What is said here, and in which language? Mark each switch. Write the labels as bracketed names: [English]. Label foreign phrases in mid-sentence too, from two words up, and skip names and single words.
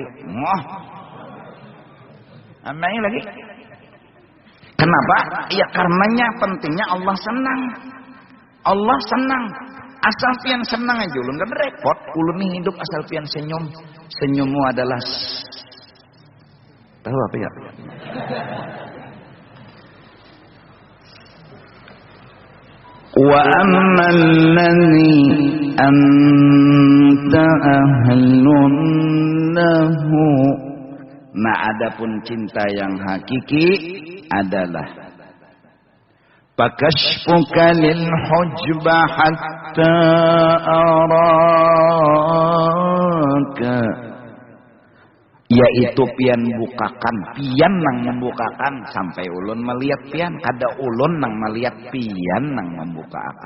[Banjar] Moh. Tambahi lagi. Kenapa? Ya karenanya pentingnya Allah senang. Allah senang. Asal pian senang aja ulun kan repot. Ulun nih hidup asal pian senyum. [Indonesian] Senyummu adalah tahu apa ya? [Arabic] وأما الذي أنت أهل له. [Indonesian] Nah, adapun cinta yang hakiki adalah [Arabic] فكشفك للحجب حتى أراك, [Banjar] yaitu pian bukakan, pian nang membukakan sampai ulun melihat pian, kada ulun nang melihat pian nang membukakan.